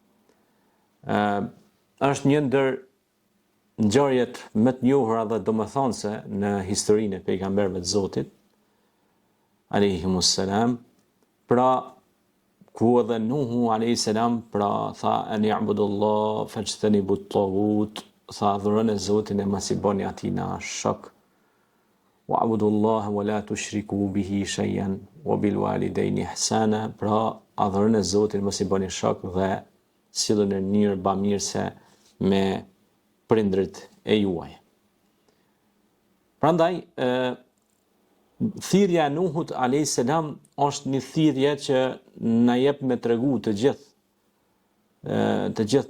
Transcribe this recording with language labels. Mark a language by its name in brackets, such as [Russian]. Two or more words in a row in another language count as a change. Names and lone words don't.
[Albanian] Është një ndër ngjarjet më të njohura dhe domethënëse në historinë e pejgamberëve të Zotit alayhimus salam, pra ku edhe Nuhu [Arabic] عليه السلام [Albanian] pra tha [Arabic] أن اعبدوا الله واجتنبوا الطاغوت, [Albanian] tha adhuroni Zotin e mos i bëni atij na shok, [Arabic] واعبدوا الله ولا تشركوا به شيئا وبالوالدين إحسانا, [Albanian] pra adhuroni Zotin, mos i bëni shok dhe silluni në mënyrë bamirëse me prindrit e juaj. Prandaj thirrja e Nuhut [Arabic] عليه السلام [Albanian] është një thirrje që na jep me tregu të gjithë